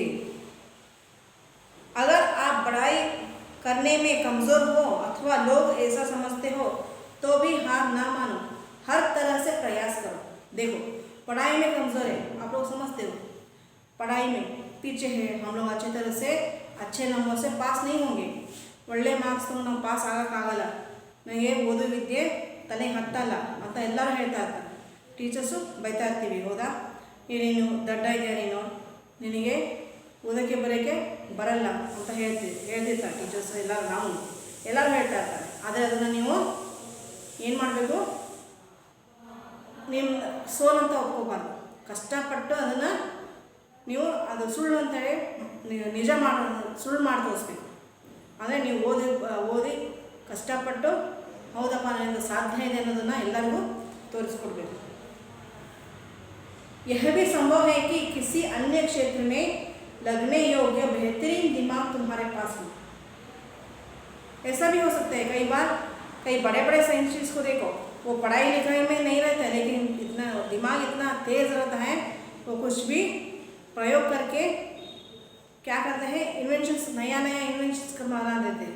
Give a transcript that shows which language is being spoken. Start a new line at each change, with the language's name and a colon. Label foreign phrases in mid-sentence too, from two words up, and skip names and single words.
Hindi: अगर आप पढ़ाई करने में कमज़ोर हो अथवा लोग ऐसा समझते हो तो भी हार ना मानो, हर तरह से प्रयास करो। देखो, पढ़ाई में कमज़ोर है, आप लोग समझते हो, पढ़ाई में पीछे है, हम लोग अच्छी तरह से अच्छे नंबर से पास नहीं होंगे,
Kannada: ಒಳ್ಳೆ ಮಾರ್ಕ್ಸ್ ತಗೊಂಡು ನಾವು ಪಾಸ್ ಆಗೋಕ್ಕಾಗಲ್ಲ, ನನಗೆ ಓದು ವಿದ್ಯೆ ತಲೆ ಹತ್ತಲ್ಲ ಅಂತ ಎಲ್ಲರೂ ಹೇಳ್ತಾ ಇರ್ತಾರೆ, ಟೀಚರ್ಸು ಬೈತಾ ಇರ್ತೀವಿ, ಹೌದಾ? ನೀನು ದಡ್ಡ ಇದೆಯಾ, ನಿನಗೆ ಓದೋಕ್ಕೆ ಬರೋಕ್ಕೆ ಬರಲ್ಲ ಅಂತ ಹೇಳ್ತಿರ್ತಾರೆ ಟೀಚರ್ಸ್, ಎಲ್ಲರೂ ಹೇಳ್ತಾ ಇರ್ತಾರೆ. ಆದರೆ ಅದನ್ನು ನೀವು ಏನು ಮಾಡಬೇಕು, ನಿಮ್ಮ ಸೋಲ್ ಅಂತ ಒಪ್ಕೋಬಾರ್ದು, ಕಷ್ಟಪಟ್ಟು ಅದನ್ನು ನೀವು ಅದು ಸುಳ್ಳು ಅಂತೇಳಿ ನಿಜ ಸುಳ್ಳು ಮಾಡಿ ತೋರಿಸ್ಬೇಕು. ಅಂದರೆ ನೀವು ಓದಿ ಕಷ್ಟಪಟ್ಟು ಹೌದಪ್ಪ ನನಗೆ ಸಾಧ್ಯ ಇದೆ ಅನ್ನೋದನ್ನು ಎಲ್ಲರಿಗೂ ತೋರಿಸ್ಕೊಡ್ಬೇಕು.
Hindi: यह भी संभव है कि किसी अन्य क्षेत्र में लगने योग्य बेहतरीन दिमाग तुम्हारे पास हो। ऐसा भी हो सकता है, कई बार कई बड़े बड़े साइंटिस्ट को देखो, वो पढ़ाई लिखाई में नहीं रहते हैं, लेकिन इतना दिमाग इतना तेज़ रहता है, वो कुछ भी प्रयोग करके क्या करते हैं, इन्वेंशंस, नया इन्वेंशंस बना देते हैं।